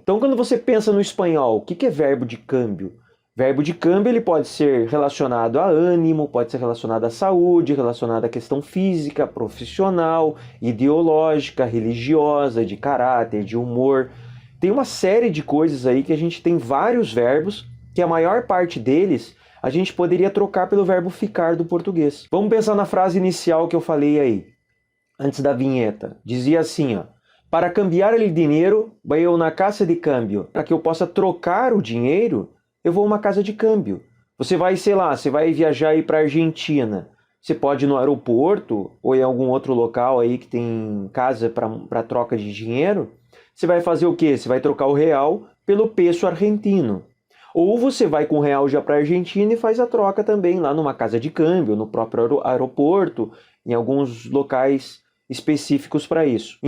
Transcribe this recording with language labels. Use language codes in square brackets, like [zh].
[pt] Então quando você pensa no espanhol, o que é verbo de câmbio? Verbo de câmbio ele pode ser relacionado a ânimo, pode ser relacionado à saúde, relacionado à questão física, profissional, ideológica, religiosa, de caráter, de humor. Tem uma série de coisas aí que a gente tem vários verbos, que a maior parte deles a gente poderia trocar pelo verbo ficar do português. Vamos pensar na frase inicial que eu falei aí, antes da vinheta. Dizia assim, [es] para cambiar el dinero, voy a una casa de cambio. [pt] Para que eu possa trocar o dinheiro, eu vou a uma casa de câmbio. Você vai, sei lá, você vai viajar aí para a Argentina. Você pode ir no aeroporto ou em algum outro local aí que tem casa para troca de dinheiro. Você vai fazer o quê? Você vai trocar o real pelo peso argentino. Ou você vai com o real já para a Argentina e faz a troca também lá numa casa de câmbio, no próprio aeroporto, em alguns locais específicos para isso.